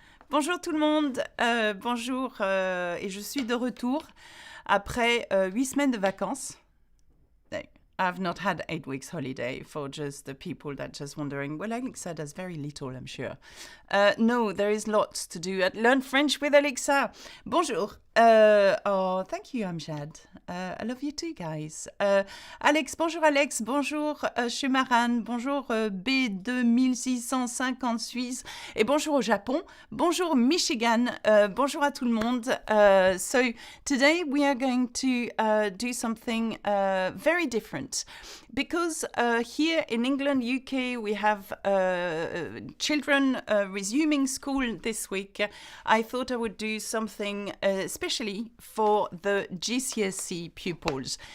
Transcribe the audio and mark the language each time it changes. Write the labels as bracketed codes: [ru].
[fr] Bonjour tout le monde, bonjour, et je suis de retour après 8 semaines de vacances. [en] I've not had 8 weeks holiday for just the people that just wondering, well, Alexa does very little, I'm sure. No, there is lots to do at Learn French with Alexa. Bonjour. Oh, thank you, Amjad. I love you too, guys. [fr] Alex, bonjour Chumaran, bonjour B2650 Suisse, et bonjour au Japon, bonjour Michigan, bonjour à tout le monde. [en] So today we are going to do something very different because here in England, UK, we have children resuming school this week. I thought I would do something especially for the GCSE pupils.